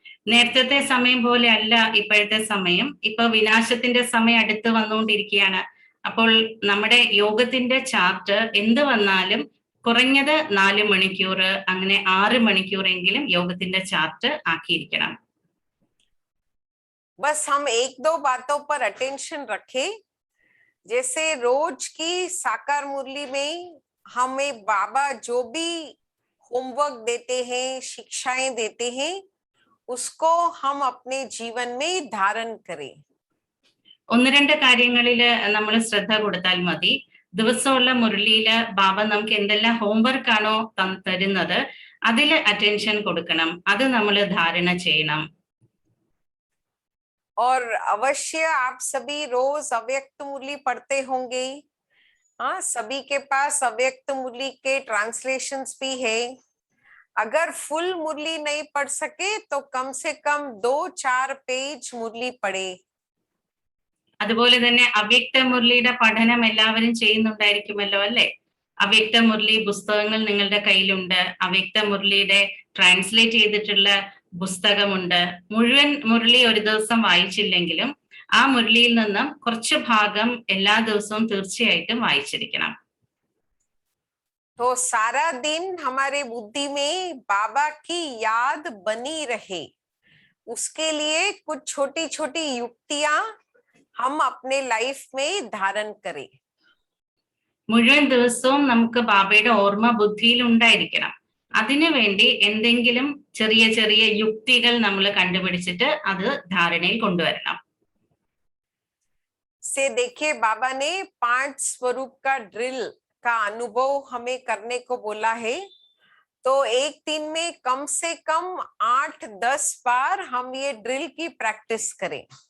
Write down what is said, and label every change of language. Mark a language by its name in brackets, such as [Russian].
[Malayalam] നേരത്തെ സമയം പോലെ അല്ല ഇപ്പോഴത്തെ സമയം. ഇപ്പൊ വിനാശത്തിന്റെ സമയം അടുത്ത് വന്നുകൊണ്ടിരിക്കുകയാണ്. അപ്പോൾ നമ്മുടെ യോഗത്തിന്റെ ചാർട്ട് എന്ത് വന്നാലും കുറഞ്ഞത് 4 മണിക്കൂർ, അങ്ങനെ 6 മണിക്കൂറെങ്കിലും യോഗത്തിന്റെ ചാർട്ട് ആക്കിയിരിക്കണം. [Hindi] बस हम 1-2 बातों पर अटेंशन रखें। जैसे रोज की साकार मुरली में हमें बाबा जो भी होमवर्क देते हैं, शिक्षाएं देते हैं, उसको हम अपने जीवन में धारण करें। [Malayalam] ഒന്ന് രണ്ട് കാര്യങ്ങളിൽ നമ്മൾ ശ്രദ്ധ കൊടുത്താൽ മതി. ദിവസമുള്ള മുരളിയില് ബാബ നമുക്ക് എന്തെല്ലാം ഹോംവർക്ക് ആണോ തരുന്നത് അതിൽ അറ്റൻഷൻ കൊടുക്കണം, അത് നമ്മൾ ധാരണ ചെയ്യണം. [Hindi] और अवश्य आप सभी रोज अव्यक्त मुरली पढ़ते होंगे. हाँ, सभी के पास अव्यक्त मुरली के ट्रांसलेशंस भी है. अगर फुल मुरली नहीं पढ़ सके तो कम से कम 2-4 पेज मुरली पढ़े. [Malayalam] അതുപോലെ തന്നെ അവ്യക്ത മുരളിയുടെ പഠനം എല്ലാവരും ചെയ്യുന്നുണ്ടായിരിക്കുമല്ലോ അല്ലെ? അവ്യക്ത മുരളി പുസ്തകങ്ങൾ നിങ്ങളുടെ കയ്യിലുണ്ട്. അവ്യക്ത മുരളിയുടെ ട്രാൻസ്ലേറ്റ് ചെയ്തിട്ടുള്ള പുസ്തകമുണ്ട്. മുഴുവൻ മുരളി ഒരു ദിവസം വായിച്ചില്ലെങ്കിലും ആ മുരളിയിൽ നിന്നും കുറച്ച് ഭാഗം എല്ലാ ദിവസവും തീർച്ചയായിട്ടും വായിച്ചിരിക്കണം. [Hindi] तो सारा दिन हमारे बुद्धि में बाबा की याद बनी रहे, उसके लिए कुछ छोटी छोटी युक्तियां हम अपने लाइफ में धारण करें. [Malayalam] മുഴുവൻ ദിവസവും നമുക്ക് ബാബയുടെ ഓർമ്മ ബുദ്ധിയിൽ ഉണ്ടായിരിക്കണം. അതിനു വേണ്ടി എന്തെങ്കിലും ചെറിയ ചെറിയ യുക്തികൾ നമ്മൾ കണ്ടുപിടിച്ചിട്ട് അത് ധാരണയിൽ കൊണ്ടുവരണം. [Hindi] से देखिए, बाबा ने 5 स्वरूप का ड्रिल का अनुभव हमें करने को बोला है. तो एक दिन में कम से कम 8-10 बार हम ये ड्रिल की प्रैक्टिस करें.